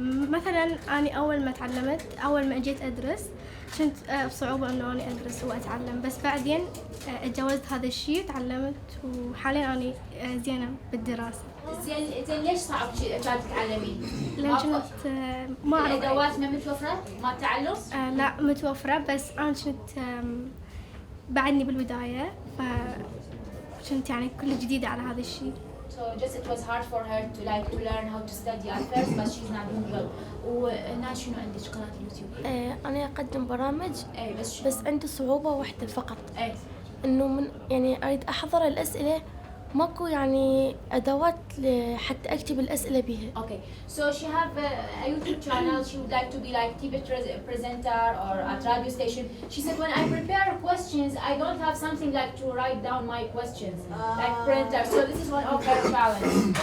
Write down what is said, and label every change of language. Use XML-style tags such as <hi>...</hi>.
<ar>مثلا أنا أول ما جيت أدرس كنت بصعوبة إنه أنا أدرس وأتعلم، بس بعدين تجاوزت هذا الشيء، تعلمت وحاليا أنا زينة بالدراسة. زين ليش صعب كانت تتعلمين؟ لأن كنت ما أعرف الأدوات ما متوفرة؟ ما التعلم؟ لا متوفرة، بس أنا كنت بعدني بالبداية، فكنت يعني كل جديدة على هذا الشيء.</ar> <en>So just it was hard for her to learn how to study at first, but she's not doing well.</en> <ar>وهنا شنو عندك قناة اليوتيوب؟ أنا أقدم برامج. بس عندي صعوبة واحدة فقط. إنه يعني أريد أحضر الأسئلة، ماكو يعني أدوات حتى أكتب الأسئلة بها.</ar> <en>Okay, so she have a YouTube channel. She would like to be like TV presenter or at radio station. She said when I prepare questions, I don't have something like to write down my questions, like printer. So this is one of her challenges.</en>